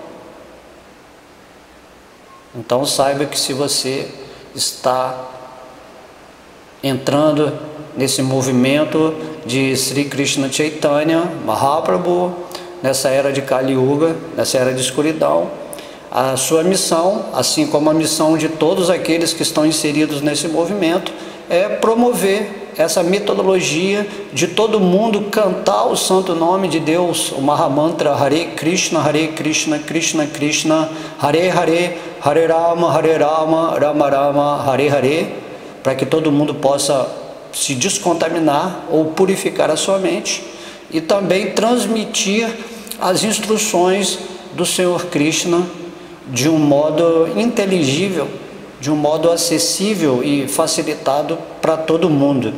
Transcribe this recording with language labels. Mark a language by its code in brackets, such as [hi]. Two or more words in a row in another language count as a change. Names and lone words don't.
[pt] Então saiba que se você está entrando nesse movimento de Sri Krishna Chaitanya Mahaprabhu, nessa era de Kali Yuga, nessa era de escuridão, a sua missão, assim como a missão de todos aqueles que estão inseridos nesse movimento, é promover essa metodologia de todo mundo cantar o santo nome de Deus, o Mahamantra [sa] Hare Krishna, Krishna Krishna, Hare Hare, Hare Rama, Rama Rama, Hare Hare, [pt] para que todo mundo possa se descontaminar ou purificar a sua mente e também transmitir as instruções do Senhor Krishna de um modo inteligível, de um modo acessível e facilitado para todo mundo.